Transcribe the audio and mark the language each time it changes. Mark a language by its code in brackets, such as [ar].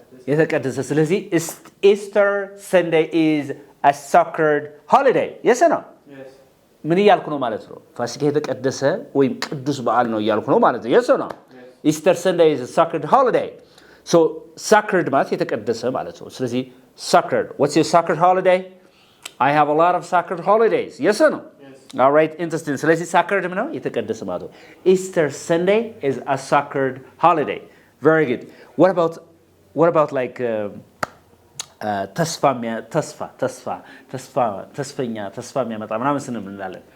[am] የተቀደሰ ስለዚህ [en] Easter Sunday is a sacred holiday. Yes or no? Yes. [am] ምን እያልኩ ነው ማለት ነው? ፋሲካ የተቀደሰ ወይም ቅዱስ በዓል ነው እያልኩ ነው ማለት ነው. [en] Yes or no? Yes. Easter Sunday is a sacred holiday. [am] So sacred ማለት የተቀደሰ ማለት ነው. [en] ስለዚህ sacred. What's your sacred holiday? I have a lot of sacred holidays. Yes or no? Yes. All right, interesting. [am] ስለዚህ sacred ነው የተቀደሰ ማለት ነው. [en] Easter Sunday is a sacred holiday. Very good. What about like [am] ተስፋ የሚያመጣ ምናምን ስንል እንላለን.